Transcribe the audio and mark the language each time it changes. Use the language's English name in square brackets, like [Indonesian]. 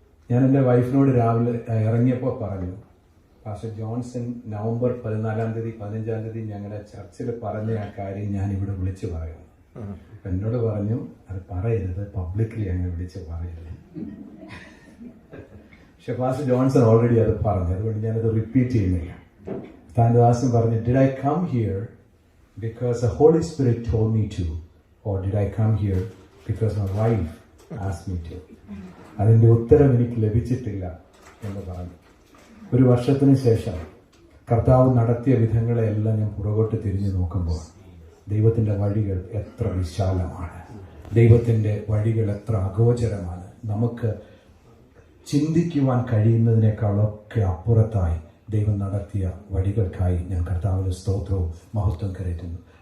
[Malayalam] ഞാൻ എൻ്റെ വൈഫിനോട് രാവിലെ ഇറങ്ങിയപ്പോൾ പറഞ്ഞു, പാസ്റ്റർ ജോൺസൺ നവംബർ 14 തീയതി 15 തീയതി ഞങ്ങളുടെ ചർച്ചിൽ പറഞ്ഞ ആ കാര്യം ഞാൻ ഇവിടെ വിളിച്ചു പറയുന്നു. എന്നോട് പറഞ്ഞു, അത് പറയരുത്, പബ്ലിക്കലി അങ്ങനെ വിളിച്ച് പറയരുത്. പക്ഷെ പാസ്റ്റർ ജോൺസൺ ഓൾറെഡി അത് പറഞ്ഞു, അതുകൊണ്ട് ഞാനത് റിപ്പീറ്റ് ചെയ്യുന്നില്ല. താൻ ദാസൻ പറഞ്ഞു, [English] Did I come here because the Holy Spirit told me to, or did I come here because my wife asked me to? [Malayalam] അതിൻ്റെ ഉത്തരം എനിക്ക് ലഭിച്ചിട്ടില്ല എന്ന് പറഞ്ഞു. ഒരു വർഷത്തിന് ശേഷം കർത്താവ് നടത്തിയ വിധങ്ങളെല്ലാം ഞാൻ പുറകോട്ട് തിരിഞ്ഞു നോക്കുമ്പോൾ ദൈവത്തിൻ്റെ വഴികൾ എത്ര വിശാലമാണ്, ദൈവത്തിൻ്റെ വഴികൾ എത്ര അഗോചരമാണ്, നമുക്ക് ചിന്തിക്കുവാൻ കഴിയുന്നതിനേക്കാളൊക്കെ അപ്പുറത്തായി ദൈവം നടത്തിയ വഴികൾക്കായി ഞാൻ കർത്താവിന്റെ സ്തോത്രവും മഹത്വം കരയറ്റുന്നു.